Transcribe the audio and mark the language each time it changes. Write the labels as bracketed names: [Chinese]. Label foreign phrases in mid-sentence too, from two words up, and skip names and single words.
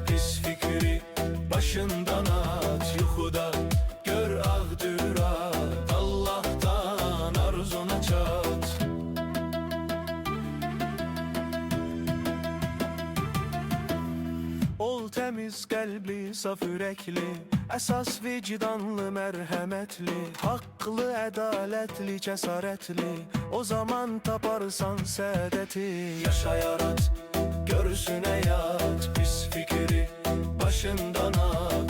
[Azerbaijani] Pis fikri başından at. Yuxuda gör ağdürat. Allah'tan arzuna çat. [Turkish] Ol temiz kalpli, saf yürekli. [Azerbaijani] Əsas vicdanlı, mərhəmətli. Haqqlı, ədalətli, cəsarətli. O zaman taparsan sədəti. Yaşa yarat, görsün həyat. Pis fikri başından at.